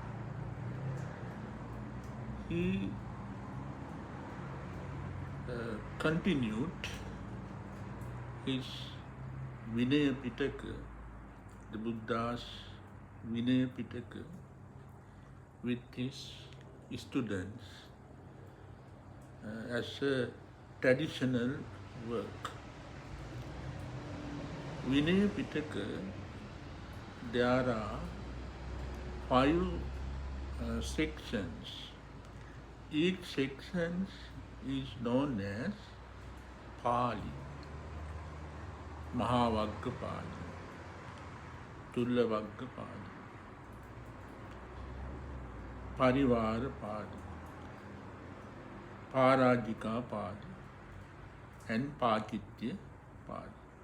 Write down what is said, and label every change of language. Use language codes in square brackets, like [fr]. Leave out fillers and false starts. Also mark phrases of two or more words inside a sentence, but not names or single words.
[en] He continued his Vinaya Pitaka, the Buddha's Vinaya Pitaka, with his students as a traditional work. Vinaya Pitaka, there are 5 sections. Each section is known as Pali, Mahavagga Pali, Tullavagga Pali, Parivara Pali, Parajika Pali, and Pachitya Pali.